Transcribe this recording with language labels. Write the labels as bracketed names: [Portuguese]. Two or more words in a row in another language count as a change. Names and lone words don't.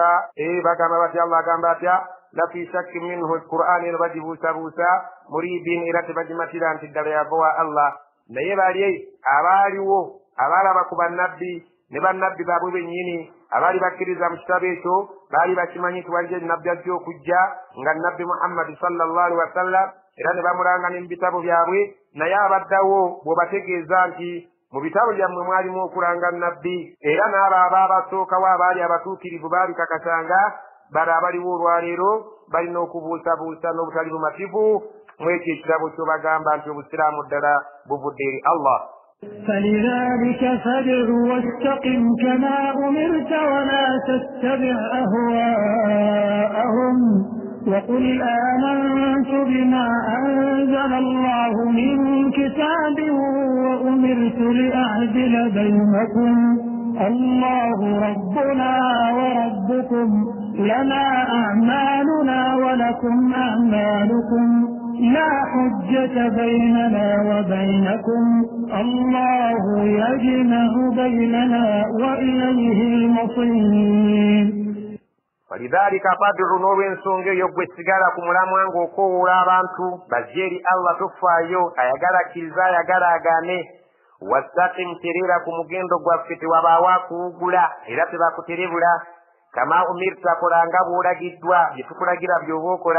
[Ganda] bagamba bati Allah agamba atya [Arabic] لفي شك منه [Ganda] Qur'aani eno bagibuusabuusa muriibin era tebagimatira nti ddala yava wa Allah naye bali abaaliwo abalaba ku bannabbi ne bannabbi baabwe bennyini abaali bakkiriza mu kitabo ekyo baali bakimanyi nti waliyo nnabbi ajja okujja nga nnabbi Muhammadi [Arabic] صلى الله عليه وسلم, [Ganda] era ne bamulanga ne mu bitabo byabwe. Naye abaddawo bw'obategeeza nti mu bitabo byammwe mwalimu okulanga nnabbi, era n'abo abaabasookawo abaali abatuukirivu baabikakasanga, bali abaliwo olwaleero balina okubuusabuusa n'obutali bumativu mu ekyo ekitabo ky'obagamba nti obusiraamu ddala buvudde eri Allah. [Arabic] فلذلك فادع واستقم كما أمرت ولا تتبع أهواءهم وقل آمنت بما أنزل الله من كتاب وأمرت لأعدل بينكم الله ربنا وربكم لنا أعمالنا ولكم أعمالكم لا حجة بيننا وبينكم الله يجمع بيننا وإليه المصير. ولذلك فادع [Ganda] n'olw'ensonga eyo gwe sigala ku mulamwa ng'okoowoola abantu bajje eri Allah tofaayo, ayagala akkiriza ayagala agaane. Wastaqim, tereera ku mugendo gwaffe, tewabaawo akuwugula era tebakuterebula. [Arabic] كما أمرت, [Ganda] kolanga bw'olagiddwa, bye tukulagira by'oba okola.